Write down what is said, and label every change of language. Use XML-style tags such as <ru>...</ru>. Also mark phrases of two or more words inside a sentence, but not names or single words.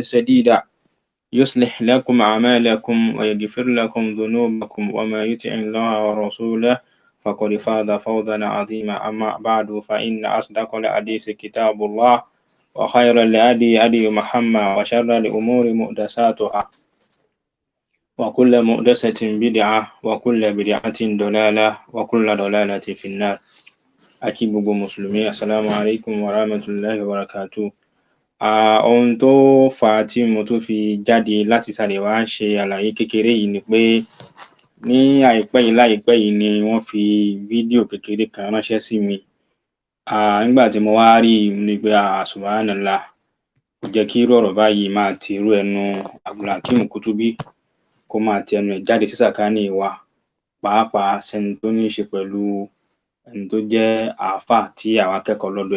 <ar>سديدا يصلح لكم أعمالكم ويغفر لكم ذنوبكم وما يطع الله ورسوله فقد فاز فوزا عظيما أما بعد فإن أصدق الحديث كتاب الله وخير الهدي هدي محمد وشر الأمور محدثاتها وكل محدثة بدعة وكل بدعة ضلالة وكل ضلالة في النار. أكيد مسلمين السلام عليكم ورحمة الله وبركاته.</ar> <yo>Ohun tó fà á tí mo tún fi jáde láti sáré wá ṣe àlàyé kékeré yìí ni pé ní láìpẹ́ yìí ni wọ́n fi fídíò kékeré kan ránṣẹ́ sí mi. Nígbà tí mo wá rí i ni pé subhanallah, kò jẹ́ kí irú ọ̀rọ̀ báyìí máa ti irú ẹnu Akim Kutubī kó máa ti ẹnu ẹ̀ jáde sí sàkání wa, pàápàá sẹ́ni tó ní í ṣe pẹ̀lú ẹni tó jẹ́ àáfà tí àwa kẹ́kọ̀ọ́ lọ́dọ̀ ẹ̀.</yo>